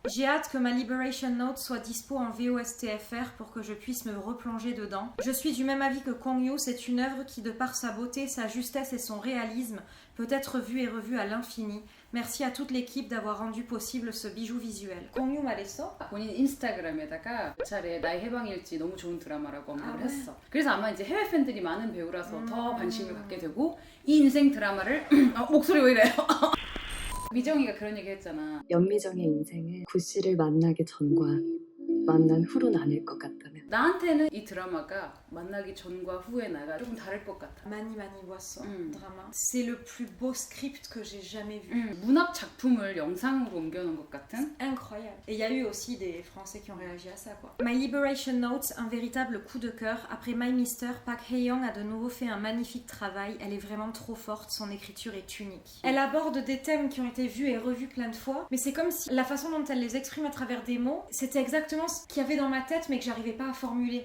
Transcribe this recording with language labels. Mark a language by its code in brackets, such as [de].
[fr] J'ai hâte que ma Liberation Note soit dispo en VOSTFR pour que je puisse me replonger dedans. Je suis du même avis que Kong Yoo, c'est une œuvre qui de par sa beauté, sa justesse et son réalisme peut être vue et revue à l'infini. Merci à toute l'équipe d'avoir rendu possible ce bijou visuel. Kong Yoo [ko] 말했어? 본인 인스타그램에다가 몇 차례 나의 해방일지 너무 좋은 드라마라고 언급을 했어. 그래서 아마 이제 해외 팬들이 많은 배우라서 더 관심을 갖게 되고 이 인생 드라마를 목소리 왜 이래요? 미정이가 그런 얘기 했잖아. 연미정의 인생은 구씨를 만나기 전과 만난 후로 나뉠 것 같다면 나한테는 이 드라마가 만나기 전과 후에 나가 조금 다를 것 같아. Mani Boisson, drama. [fr] C'est le plus beau script que j'ai jamais vu. [ko] 문학 작품을 영상으로 옮겨놓은 것 같은? [fr] Incroyable. Et il y a eu aussi des Français qui ont réagi à ça, quoi. My Liberation Notes, un véritable coup de cœur. Après My Mister, Park Hae-young a de nouveau fait un magnifique travail. Elle est vraiment trop forte, son écriture est unique. Elle aborde des thèmes qui ont été vus et revus plein de fois, mais c'est comme si la façon dont elle les exprime à travers des mots, c'était exactement ce qu'il y avait dans ma tête, mais que j'arrivais pas à formuler.